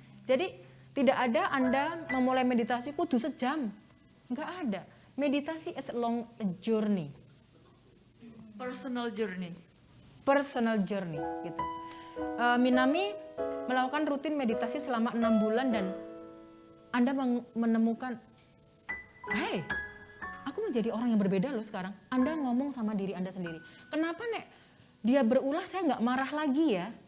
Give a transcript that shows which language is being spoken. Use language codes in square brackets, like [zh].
[id] Jadi tidak ada Anda memulai meditasi kudu sejam. Gak ada. [en] Meditasi is a long journey. Personal journey. Personal journey [id] gitu. Minami melakukan rutin meditasi selama 6 bulan dan Anda menemukan, hey, aku menjadi orang yang berbeda loh sekarang. Anda ngomong sama diri Anda sendiri. Kenapa nek dia berulah saya nggak marah lagi ya?